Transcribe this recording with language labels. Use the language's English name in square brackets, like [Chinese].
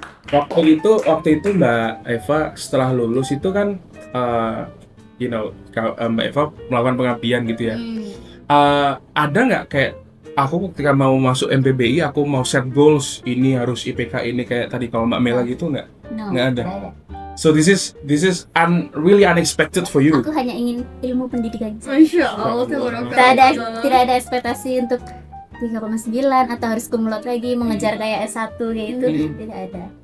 [Indonesian] Waktu itu Mbak Eva setelah lulus itu kan Mbak Eva melakukan pengabdian gitu ya. Ada nggak kayak aku ketika mau masuk MPBI aku mau set goals ini harus IPK ini kayak tadi kalau Mbak Mela gitu nggak? Nggak ada. [English] So this is really unexpected for you. [Indonesian] Aku hanya ingin ilmu pendidikan. Masya Allah. Tidak ada ekspektasi untuk 3,9 atau harus kumlot lagi mengejar kayak S1 kayak itu, tidak ada.